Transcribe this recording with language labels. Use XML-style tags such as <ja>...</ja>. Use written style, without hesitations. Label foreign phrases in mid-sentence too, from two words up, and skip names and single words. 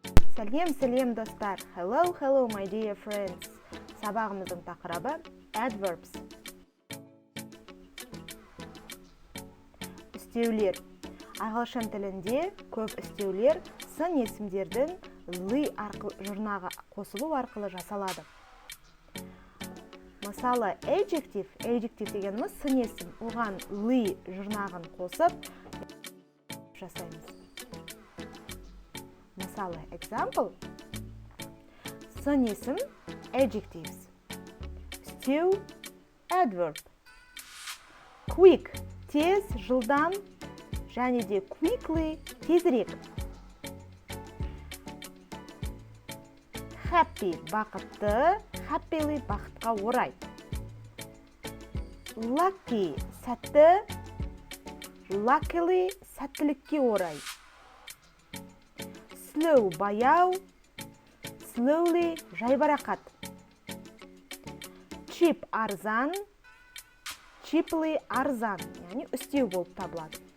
<kk>Сәлем достар.</kk> <en>Hello my dear friends.</en> <kk>Сабағымыздың тақырыбы adverbs. Үстеулер. Ағылшын тілінде көп үстеулер сын есімдердің ly жұрнаға қосылу арқылы жасалады. Мысалы, adjective дегеніміз сын есім, оған ly жұрнағын қосып жасаймыз. Мысалы, example, сын есім</kk> <en>adjectives, stew adverb, quick</en> <kk>тез, жылдам, және де quickly тезірек, happy бақытты, happily бақытқа орай, lucky сәтті, luckily сәттілікке орай, slow баяу, slowly жайбарақат, cheap арзан, cheaply арзан, яғни үстеу болып табылады.</kk>